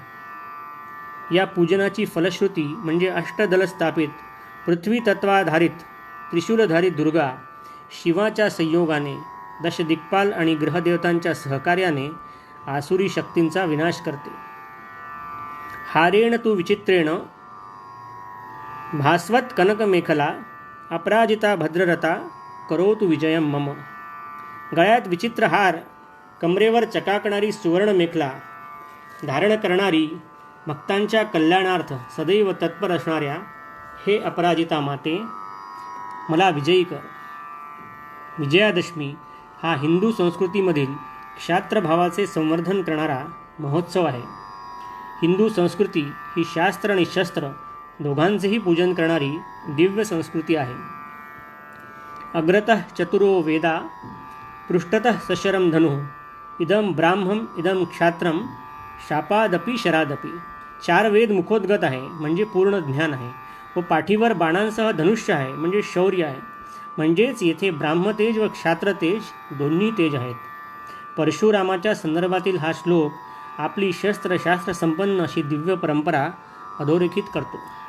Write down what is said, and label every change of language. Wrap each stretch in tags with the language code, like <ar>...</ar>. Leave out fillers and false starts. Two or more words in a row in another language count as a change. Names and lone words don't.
<mr>या पूजनाची फलश्रुती म्हणजे अष्टदल स्थापित पृथ्वीतत्वाधारित त्रिशूलधारित दुर्गा शिवाच्या संयोगाने दशदिक्पाल आणि ग्रहदेवतांच्या सहकार्याने आसुरी शक्तींचा विनाश करते.</mr> <sa>हारेण तू विचित्रेण भास्वत कनकमेखला अपराजिता भद्ररथा करोतु विजयम मम.</sa> <mr>गळ्यात विचित्र हार, कमरेवर चकाकणारी सुवर्ण मेखला धारण करणारी, भक्तांच्या कल्याणार्थ सदैव तत्पर असणाऱ्या हे अपराजिता माते, मला विजयी कर. विजयादशमी हा हिंदू संस्कृतीमधील क्षात्रभावाचे संवर्धन करणारा महोत्सव आहे. हिंदू संस्कृती ही शास्त्र आणि शस्त्र दोघांचेही पूजन करणारी दिव्य संस्कृती आहे.</mr> <sa>अग्रतः चतुरो वेदा पृष्ठतः सशरम धनु इदम ब्राह्मम इदम क्षात्रम शापादपि शरादपि.</sa> <mr>4 वेद मुखोद्गत आहे म्हणजे पूर्ण ज्ञान आहे व पाठीवर बाणांसह धनुष्य आहे म्हणजे शौर्य आहे. म्हणजेच येथे ब्राह्मतेज व क्षात्रतेज दोन्ही तेज आहेत. परशुरामाच्या संदर्भातील हा श्लोक आपली शस्त्रशास्त्र संपन्न अशी दिव्य परंपरा अधोरेखित करतो.</mr>